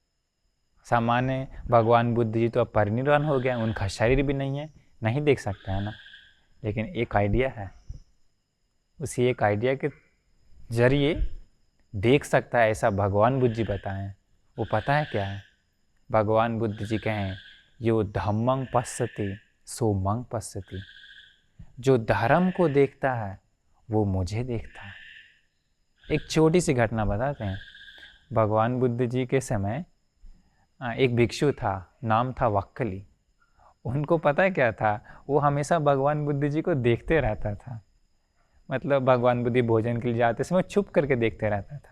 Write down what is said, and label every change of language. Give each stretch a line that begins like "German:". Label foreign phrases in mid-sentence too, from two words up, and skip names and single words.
Hindi: सामान्य भगवान बुद्ध जी तो अब परिनिर्वाण हो गया, उनका शरीर भी नहीं है, नहीं देख सकता है ना। लेकिन एक आइडिया है, उसी एक आइडिया के जरिए देख सकता है ऐसा भगवान बुद्ध जी बताएं। वो पता है क्या है? भगवान बुद्ध जी कहें
Pali: यो धम्मं पश्यति सो मं पश्यति,
Hindi: जो धर्म को देखता है वो मुझे देखता है। एक छोटी सी घटना बताते हैं। भगवान बुद्ध जी के समय एक भिक्षु था, नाम था वक्कली। उनको पता है क्या था? वो हमेशा भगवान बुद्ध जी को देखते रहता था। मतलब भगवान बुद्ध भोजन के लिए जाते समय छुप करके देखते रहता था।